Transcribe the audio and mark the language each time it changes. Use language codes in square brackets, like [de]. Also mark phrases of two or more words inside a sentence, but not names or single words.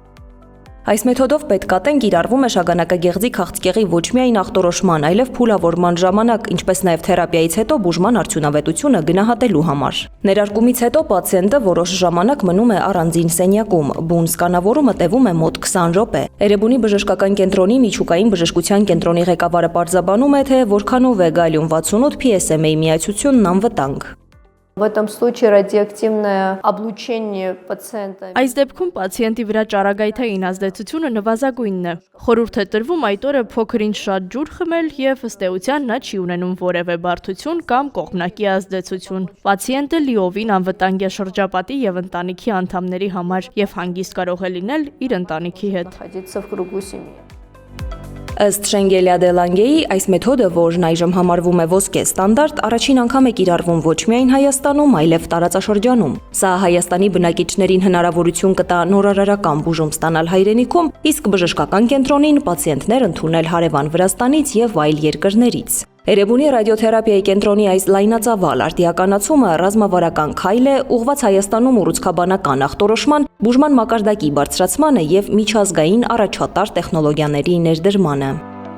[hy] Այս մեթոդով պետկատեն կիրառվում է շագանակագեղձի քաղցկեղի ոչ միայն ախտորոշման, այլև փուլավորման ժամանակ, ինչպես նաև թերապիայից հետո բուժման արդյունավետությունը գնահատելու համար։ Ներարկումից հետո պացիենտը որոշ ժամանակ մնում է առանձին սենյակում, բուն սկանավորումը տևում է մոտ 20 րոպե։ Էրեբունի բժշկական կենտրոնի միջուկային բժշկության կենտրոնի ղեկավարը պարզաբանում է, թե որքանով է գալիում 68 PSMA միացությունն անվտանգ։ [ru] В этом случае радиоактивное облучение пациента. [hy] Այս դեպքում պացիենտի վրա ճառագայթային ազդեցությունը նվազագույնն է։ Խորհուրդ է տրվում այդ օրը փոքր-ինչ շատ ջուր խմել եւ ըստ էության նա չի ունենում որևէ բարդություն կամ կողմնակի ազդեցություն։ Պացիենտը լիովին անվտանգ է շրջապատի եւ ընտանիքի անդամների համար եւ հանգիստ կարող է լինել իր ընտանիքի հետ։ [ru] Находиться в кругу семьи. [hy] Ըստ Շենգելիա դե Լանգեի, այս մեթոդը, որն այժմ համարվում է ոսկե ստանդարտ, առաջին անգամ է կիրառվում ոչ միայն Հայաստանում, այլև տարածաշրջանում։ Սա Հայաստանի բնակիչներին հնարավորություն կտա նորարարական բուժում ստանալ հայրենիքում, իսկ բժշկական կենտրոնին պացիենտներ ընդունել հարևան Վրաստանից եւ այլ երկրներից։ Էրեբունի ռադիոթերապիայի կենտրոնի այս լայնածավալ արտիականացումը ռազմավարական քայլ է, ուղղված Հայաստանում ուռուցքաբանական ախտորոշման, բուժման մակարդակի բարձրացմանը եւ միջազգային առաջատար տեխնոլոգիաների ներդրմանը։